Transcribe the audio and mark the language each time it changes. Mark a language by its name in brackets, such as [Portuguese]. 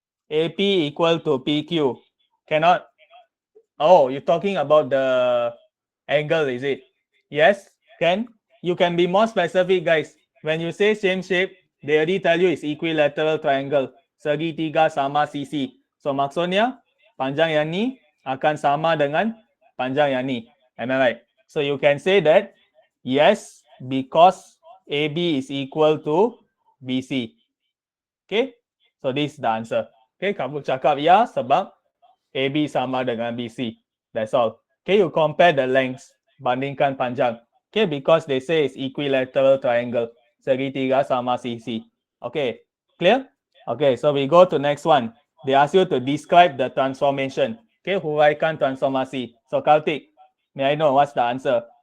[English] AP equal to PQ. Cannot. Oh, you're talking about the angle, is it? Yes, can. You can be more specific, guys. When you say same shape, they already tell you it's equilateral triangle. [Malay] Segitiga sama sisi. So maksudnya panjang yang ni akan sama dengan panjang yang ni. [English] Am I right? So you can say that yes, because AB is equal to BC. Okay? So this is the answer. [Malay] Okay, kamu cakap ya sebab AB sama dengan BC. [English] That's all. Okay, you compare the lengths, [Malay] bandingkan panjang. [English] Okay, because they say it's equilateral triangle. [Malay] Segitiga sama sisi. [English] Okay, clear? Okay, so we go to next one. They ask you to describe the transformation. Okay, [Malay] huraikan transformasi. [English] So Kartik, may I know what's the answer?